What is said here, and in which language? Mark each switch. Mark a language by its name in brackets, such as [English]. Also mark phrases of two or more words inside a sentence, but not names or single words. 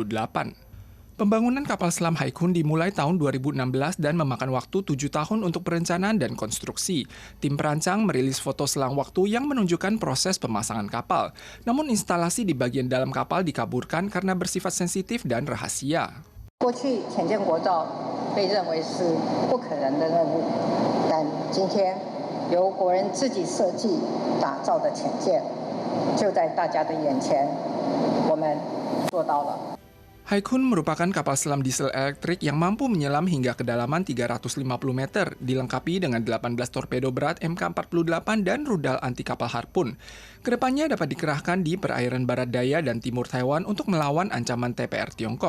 [Indonesian] Pembangunan kapal selam Haikun dimulai tahun 2016 dan memakan waktu 7 tahun untuk perencanaan dan konstruksi. Tim perancang merilis foto selang waktu yang menunjukkan proses pemasangan kapal. Namun instalasi di bagian dalam kapal dikaburkan karena bersifat sensitif dan rahasia. [Chinese] 过去潜舰国造被认为是不可能的任务，但今天由国人自己设计打造的潜舰，就在大家的眼前，我们做到了。 [Indonesian] Haikun merupakan kapal selam diesel elektrik yang mampu menyelam hingga kedalaman 350 meter, dilengkapi dengan 18 torpedo berat Mk48 dan rudal anti kapal harpun. Kedepannya dapat dikerahkan di perairan barat daya dan timur Taiwan untuk melawan ancaman TPR Tiongkok.